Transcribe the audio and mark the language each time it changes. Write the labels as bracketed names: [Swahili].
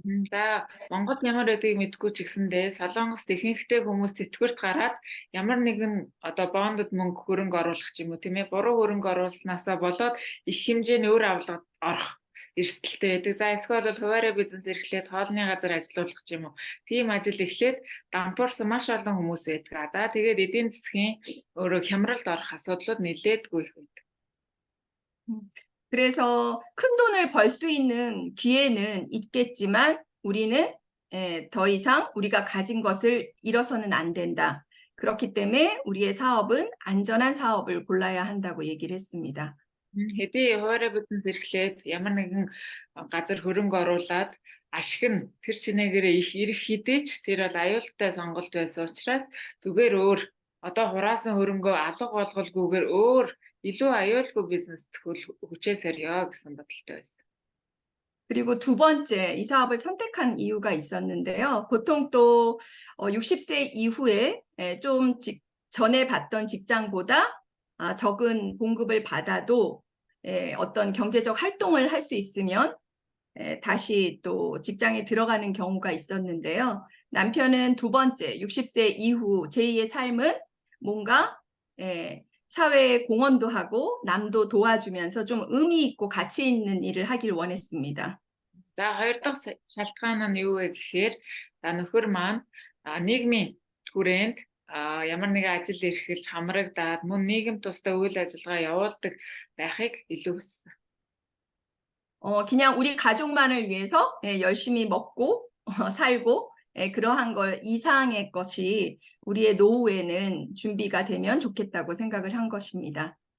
[Mongolian] За Монгод ямар байдгийг мэдгүй ч гэсэндээ Солонгост ихэнхдээ хүмүүс тэтгэврт гараад ямар нэгэн одоо бондод мөнгө хөрөнгө оруулах ч юм уу тийм ээ буруу хөрөнгө оруулснаасаа болоод их хэмжээний өр авалгад орох эрсдэлтэй байдаг. За эсвэл бол хуваарай бизнес эрхлээд хоолны газар ажиллуулах ч юм уу. Тийм ажил эхлээд дампуурсан маш олон хүмүүс байдаг. За тэгээд эдийн засгийн өөрөө хямралд орох асуудлууд нэлээдгүй их байдаг. [Korean] 그래서 큰 돈을 벌 수 있는 기회는 있겠지만 우리는 더 이상 우리가 가진 것을 잃어서는 안 된다. 그렇기 때문에 우리의 사업은 안전한 사업을 골라야 한다고 얘기를 했습니다. [Mongolian] Хэдий хуваарай бизнес эрхлээд ямар нэгэн газар хөрөнгө оруулаад ашиг нь тэр чинээгээрээ их ирэх хэдий ч тэр бол аюултай сонголт байсан учраас зүгээр өөр одоо хураасан хөрөнгөө алга болгоулгүйгээр өөр илүү аюулгүй бизнест хүчээ сорьё гэсэн бодолтой байсан. [Korean] 그리고 두 번째 이 사업을 선택한 이유가 있었는데요. 보통 또 60세 이후에 좀 전에 봤던 직장보다 적은 봉급을 받아도 어떤 경제적 활동을 할 수 있으면 다시 또 직장에 들어가는 경우가 있었는데요. 남편은 두 번째 60세 이후 제2의 삶은 뭔가 사회에 공헌도 하고 남도 도와주면서 좀 의미 있고 가치 있는 일을 하길 원했습니다. [Mongolian] За хоёр дахь шалтгаан нь юу вэ гэхээр нөхөр маань нийгмийн хүрээнд ямар нэгэн ажил эрхэлж хамрагдаад мөн нийгэм тусдаа үйл ажиллагаа явуулдаг байхыг илүү хүссэн. [Korean] 그냥 우리 가족만을 위해서 열심히 먹고 살고 그러한 걸 이상의 것이 우리의 노후에는 준비가 되면 좋겠다고 생각을 한 것입니다.